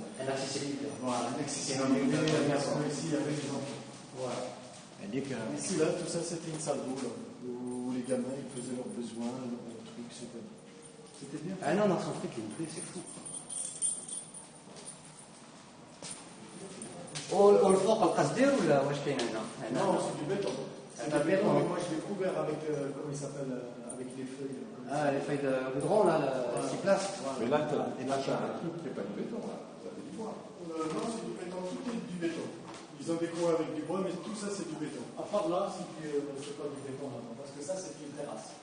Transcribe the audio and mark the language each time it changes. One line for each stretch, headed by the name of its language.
French: Un accès sécuritaire. Voilà, un accès sécuritaire. Ici, avec les enfants. Voilà. Ici, là, tout ça, c'était une salle d'eau, là, où les gamins, ils faisaient leurs besoins, leurs trucs, c'était bien. Ah non, dans son truc, une pluie, c'est fou.
Arabic: والفوق القصدير ولا واش كاين هنا؟
French: Non, c'est du béton. C'est du béton, mais moi je l'ai couvert avec, comment il s'appelle, avec les feuilles. Ah, les feuilles de goudron, là, le 6 places. Mais là, tu as un truc qui n'est pas du béton, là. Ça fait du bois. Non, c'est du béton, tout est du béton. Ils ont décoré avec du bois, mais tout ça c'est du béton. À part là, c'est pas du béton là, parce que ça c'est une terrasse.